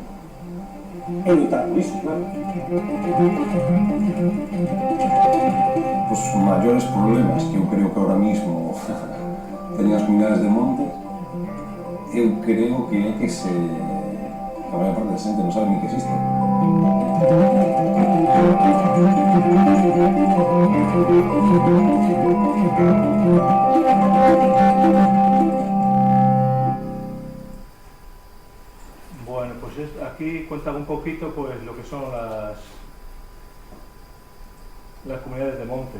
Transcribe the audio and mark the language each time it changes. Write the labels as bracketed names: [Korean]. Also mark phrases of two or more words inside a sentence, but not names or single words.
[Galician] É lutar por iso, claro. Os maiores problemas que eu creo que [Spanish] ahora mismo [Galician] teñen as comunidades de monte, eu creo que é que a maior parte da xente non sabe ni que existe. [Spanish] Bueno, pues aquí cuentan un poquito pues lo que son las comunidades de montes.